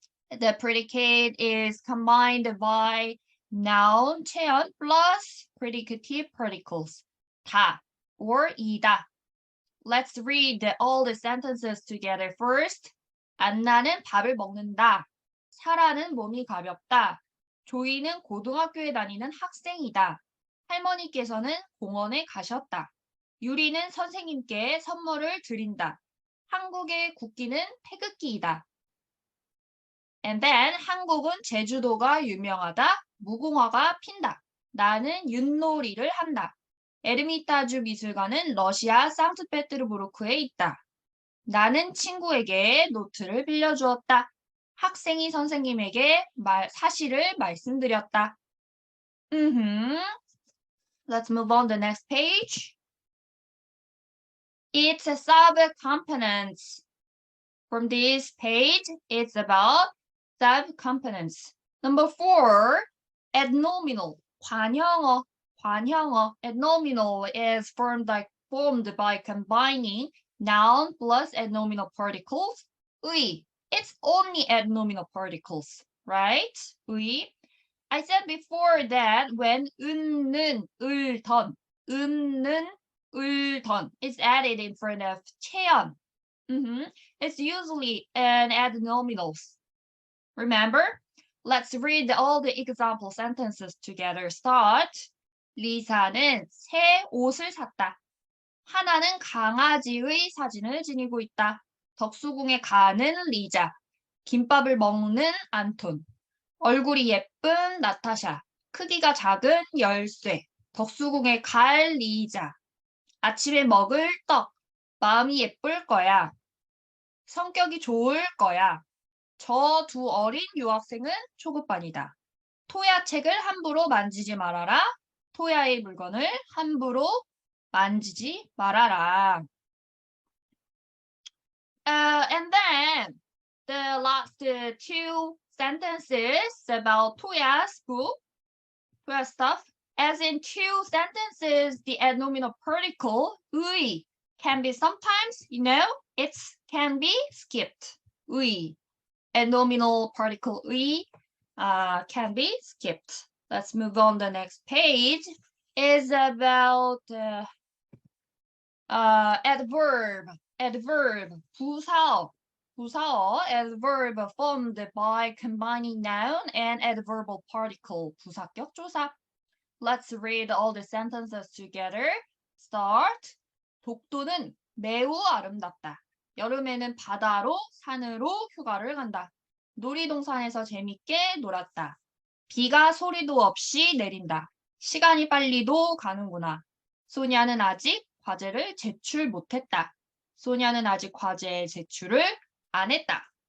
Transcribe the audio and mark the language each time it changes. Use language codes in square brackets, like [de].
[en] The predicate is combined by noun, 체연, plus predicative particles. [ko] 다 or 이다. [en] Let's read all the sentences together first. [ko] 안나는 밥을 먹는다. 사라는 몸이 가볍다. 조이는 고등학교에 다니는 학생이다. 할머니께서는 공원에 가셨다. 유리는 선생님께 선물을 드린다. 한국의 국기는 태극기이다. [en] And then [ko] 한국은 제주도가 유명하다. 무궁화가 핀다. 나는 윷놀이를 한다. 에르미타주 미술관은 러시아 상트페테르부르크에 있다. 나는 친구에게 노트를 빌려주었다. 학생이 선생님에게 사실을 말씀드렸다. [en] Let's move on to the next page. It's a subcomponents. From this page, it's about subcomponents. Number 4, adnominal. 관형어. 관형어. Adnominal is formed by combining noun plus adnominal particles. [ko] 의. [en] It's only adnominal particles, right? [ko] 의. [en] I said before that when 은는, 을, 던, 은는, 을, 던 is added in front of 체연. It's usually an adnominals. Remember? Let's read all the example sentences together. Start. [ko] 리사는 새 옷을 샀다. 하나는 강아지의 사진을 지니고 있다. 덕수궁에 가는 리자. 김밥을 먹는 안톤. 얼굴이 예쁜 나타샤. 크기가 작은 열쇠. 덕수궁에 갈 리자. 아침에 먹을 떡. 마음이 예쁠 거야. 성격이 좋을 거야. 저 두 어린 유학생은 초급반이다. 토야 책을 함부로 만지지 말아라. 토야의 물건을 함부로 만지지 말아라. [en] And then the last two sentences about Toya's book, Toya's stuff. As in two sentences, the adnominal particle 의 can be sometimes, it can be skipped. 의. Adnominal particle 의 can be skipped. Let's move on. The next page is about adverb. Adverb. 부사어. 부사어. Adverb formed by combining noun and adverbial particle. [ko] 부사격 조사. [en] Let's read all the sentences together. Start. [ko] 독도는 매우 아름답다. 여름에는 바다로, 산으로 휴가를 간다. 놀이동산에서 재밌게 놀았다. 비가 소리도 없이 내린다. 시간이 빨리도 가는구나. 소냐는 아직 과제를 제출 못했다. 소냐는 아직 과제 제출을 안 했다.